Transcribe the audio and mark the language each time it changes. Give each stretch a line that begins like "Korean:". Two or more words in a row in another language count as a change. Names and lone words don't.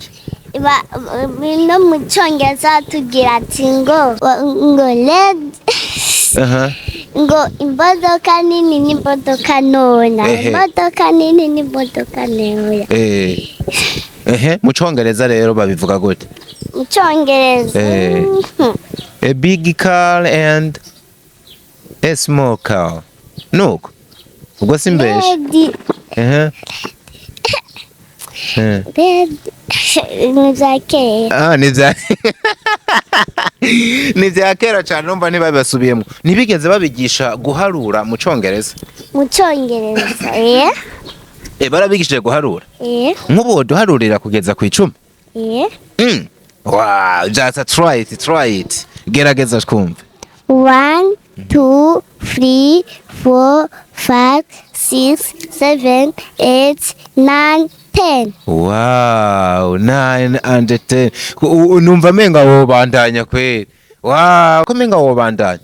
Rundi: No mu Congereza tugira ati ngo red ngo imodoka nini n'imodoka ntoya, imodoka nini n'imodoka ntoya. Mu Congereza rero babivuga gute? Mu Congereza
English: a big car and a small car.
Rundi: Nuko ubwo simbeshe. Ni bya kera cyane numva ntibabasubiyemo. Ntibigeze babigisha guharura mu Congereza? Mu Congereza barabigishije guharura? Nk'ubu duharurira kugeza ku 10?
English: Wow, just try it.
Rundi: Gerageza twumve. 1 2 3 4 5 6 7 8 9 10.
English: Wow, 9 and 10.
Rundi: Numva menga wobandanya kweli. Wow, ko menga wobandanya.